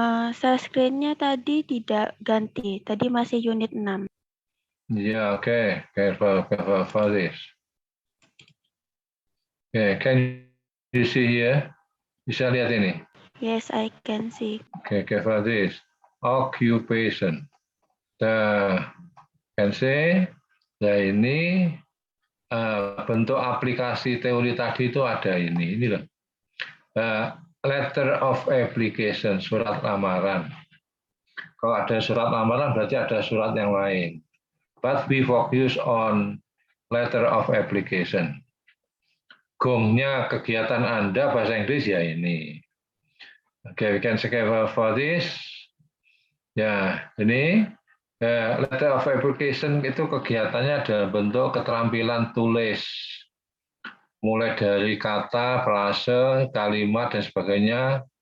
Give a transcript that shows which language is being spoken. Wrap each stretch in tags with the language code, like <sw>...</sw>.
<id>Share screen-nya tadi tidak ganti. Tadi masih unit 6.</id> <en>Yeah, okay, careful for this. Okay, can you see here?</en> <id>Bisa lihat ini?</id> <en>Yes, I can see. Okay, for this occupation. Can say,</en> <id>ini bentuk aplikasi teori tadi itu ada ini loh. Letter of application, surat lamaran. Kalau ada surat lamaran berarti ada surat yang lain.</id> <en>But we focus on letter of application.</en> <id>Gongnya kegiatan Anda bahasa Inggris ya ini.</id> <en>Okay, we can say for this.</en> <id>Ya, ini letter of application itu kegiatannya dalam bentuk keterampilan tulis. Mulai dari kata, frase, kalimat dan sebagainya.</id>